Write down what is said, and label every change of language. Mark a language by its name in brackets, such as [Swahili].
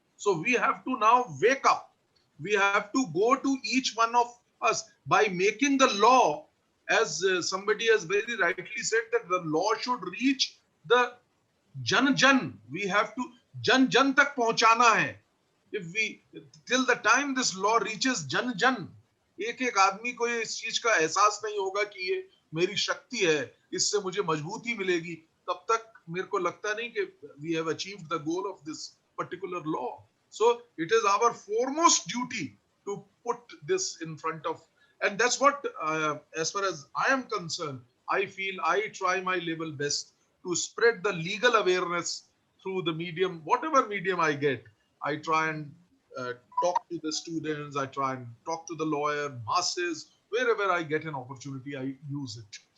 [English] So we have to now wake up. We have to go to each one of us by making the law, as somebody has very rightly said, that the law should reach the [Hindi] जन जन [English] we have to [Hindi] जन जन तक पहुंचाना है. [English] If we till the time this law reaches [Hindi] जन जन, एक एक आदमी को ये इस चीज का एहसास नहीं होगा कि ये मेरी शक्ति है, इससे मुझे मजबूती मिलेगी, तब तक मेरे को लगता नहीं कि [English] we have achieved the goal of this particular law. So it is our foremost duty to put this in front of, and that's what as far as I am concerned, I feel I try my level best to spread the legal awareness through the medium, whatever medium I get. I try and talk to the students, I try and talk to the lawyer, masses, wherever I get an opportunity, I use it.